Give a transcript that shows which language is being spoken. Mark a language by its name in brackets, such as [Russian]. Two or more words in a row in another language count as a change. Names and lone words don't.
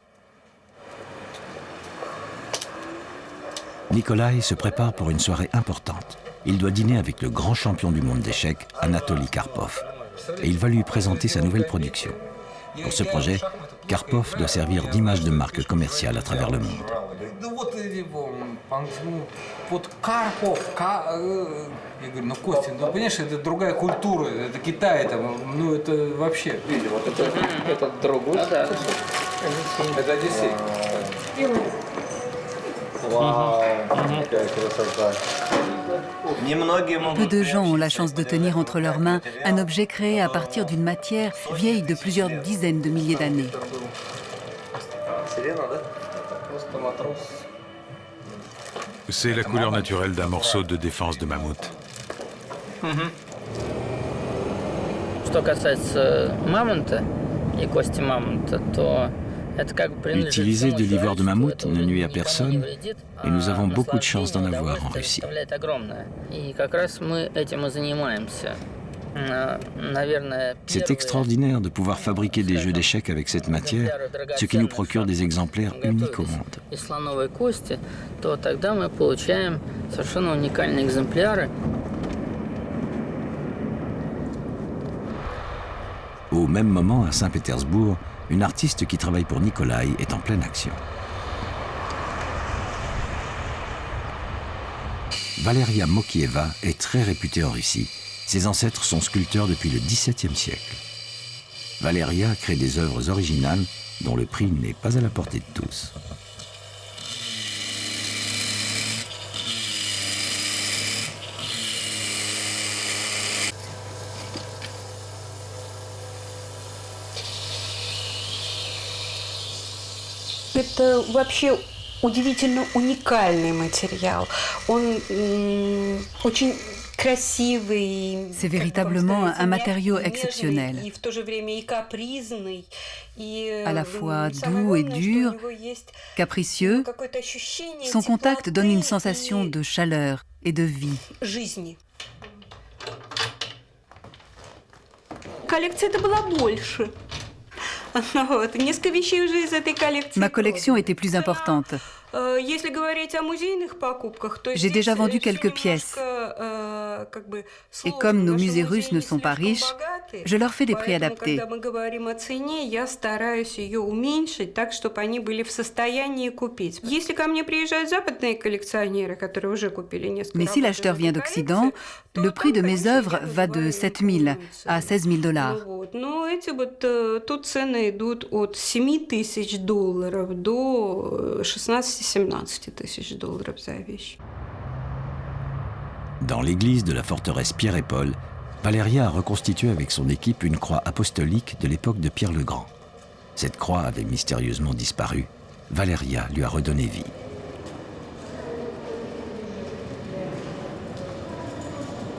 [French] Nikolai se prépare pour une soirée importante. Il doit dîner avec le grand champion du monde d'échecs, Anatoly Karpov. Et il va lui présenter sa nouvelle production. Pour ce projet, Karpov doit servir d'image de marque commerciale à travers le monde. [Russian] Я говорю, ну, Костя, ну, понимаешь, это другая культура, это Китай, там, ну, это вообще... Это другой? Да. Это Одиссей. Вау, какая красота. [French] Peu de gens ont la chance de tenir entre leurs mains un objet créé à partir d'une matière vieille de plusieurs dizaines de milliers d'années. C'est la couleur naturelle d'un morceau de défense de mammouth. [Russian] Что касается мамонта и кости мамонта, то это как бы [French] Utiliser de l'ivoire de mammouth ne nuit à personne et nous avons beaucoup de chance d'en avoir en Russie. [Russian] И как раз мы этим и занимаемся. [French] C'est extraordinaire de pouvoir fabriquer des jeux d'échecs avec cette matière, ce qui nous procure des exemplaires uniques au monde. [Russian] Из слоновой кости, то тогда мы получаем совершенно уникальные экземпляры. [French] Au même moment, à Saint-Pétersbourg, une artiste qui travaille pour Nikolai est en pleine action. Valeria Mokieva est très réputée en Russie. Ses ancêtres sont sculpteurs depuis le XVIIe siècle. Valeria crée des œuvres originales dont le prix n'est pas à la portée de tous. [Russian] Это вообще удивительно уникальный материал. Он очень красивый. [French] C'est véritablement un matériau exceptionnel. [Russian] И в то же время и капризный, и [French] à la fois doux et dur, capricieux, [Russian] какое-то ощущение [French] son contact donne une sensation de chaleur et de vie. [Russian] Жизни. Коллекция-то была больше. [French] Ma collection était plus importante. J'ai déjà vendu quelques pièces. Et comme nos musées russes ne sont pas riches, je leur fais des prix adaptés. Mais si l'acheteur vient d'Occident, le prix de mes œuvres va de 7 000 à 16 000 $. [Russian] Идут от $7 000 до 16-17 тысяч $ за вещь. [French] Dans l'église de la forteresse Pierre et Paul, Valeria a reconstitué avec son équipe une croix apostolique de l'époque de Pierre le Grand. Cette croix avait mystérieusement disparu. Valeria lui a redonné vie.